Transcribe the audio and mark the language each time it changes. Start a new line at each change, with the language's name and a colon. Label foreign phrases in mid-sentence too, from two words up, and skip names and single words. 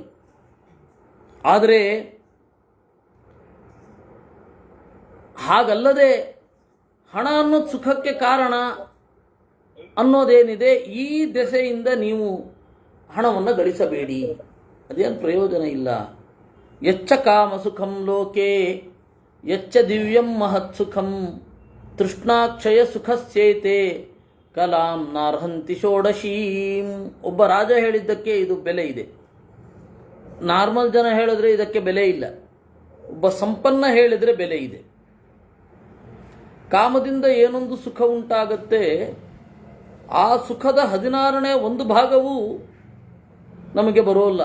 Kannada: ಆದರೆ ಹಾಗಲ್ಲದೆ ಹಣ ಅನ್ನೋದು ಸುಖಕ್ಕೆ ಕಾರಣ ಅನ್ನೋದೇನಿದೆ, ಈ ದೆಸೆಯಿಂದ ನೀವು ಹಣವನ್ನು ಗಳಿಸಬೇಡಿ, ಅದೇನು ಪ್ರಯೋಜನ ಇಲ್ಲ.
Sanskrit: ಯಚ್ಚ ಕಾಮ ಸುಖಂ ಲೋಕೆ ಯಚ್ಚ ದಿವ್ಯಂ ಮಹತ್ ಸುಖಂ ತೃಷ್ಣಾಕ್ಷಯ ಸುಖಸ್ಯೇತೆ ಕಲಾಂ ನಾರ್ಹಂತಿ ಷೋಡಶೀಂ.
Kannada: ಒಬ್ಬ ರಾಜ ಹೇಳಿದ್ದಕ್ಕೆ ಇದು ಬೆಲೆ ಇದೆ. ನಾರ್ಮಲ್ ಜನ ಹೇಳಿದ್ರೆ ಇದಕ್ಕೆ ಬೆಲೆ ಇಲ್ಲ. ಒಬ್ಬ ಸಂಪನ್ನ ಹೇಳಿದರೆ ಬೆಲೆ ಇದೆ. ಕಾಮದಿಂದ ಏನೊಂದು ಸುಖ ಉಂಟಾಗತ್ತೆ, ಆ ಸುಖದ 16ನೇ ಒಂದು ಭಾಗವೂ ನಮಗೆ ಬರೋಲ್ಲ.